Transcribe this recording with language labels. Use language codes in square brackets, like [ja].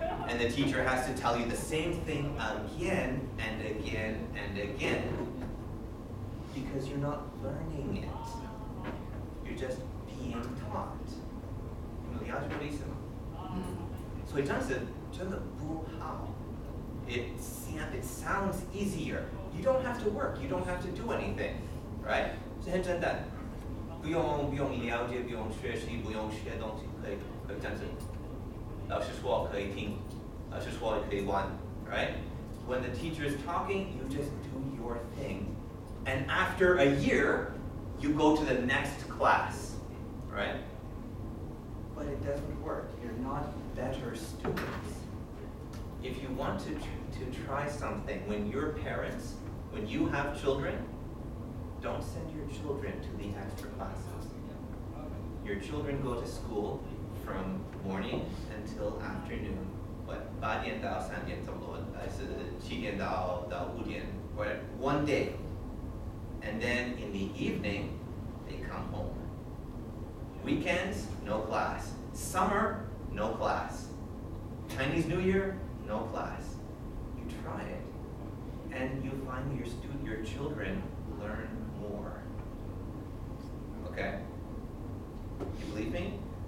[en] And the teacher has to tell you the same thing again and again and again because you're not learning it. You're just being taught. [zh] 你们了解我的意思吗？所以这样子真的不好。 [en] It sounds easier. You don't have to work. You don't have to do anything, right? [zh] 是很简单，不用了解，不用学习，不用学东西，可以这样子。老师说可以听，老师说可以玩， [en] right? When the teacher is talking, you just do your thing, and after a year, you go to the next class, right? But it doesn't work. You're not better students. If you want to try something, when you're parents, when you have children, don't send your children to the extra classes. Your children go to school from morning until afternoon. What? [zh] 8点到3点差不多，还是7点到5点， [en] whatever. One day. And then in the evening, they come home. Weekends, no class. Summer, no class. Chinese New Year, no class. You try it, and you find your children learn more. Okay? You believe me?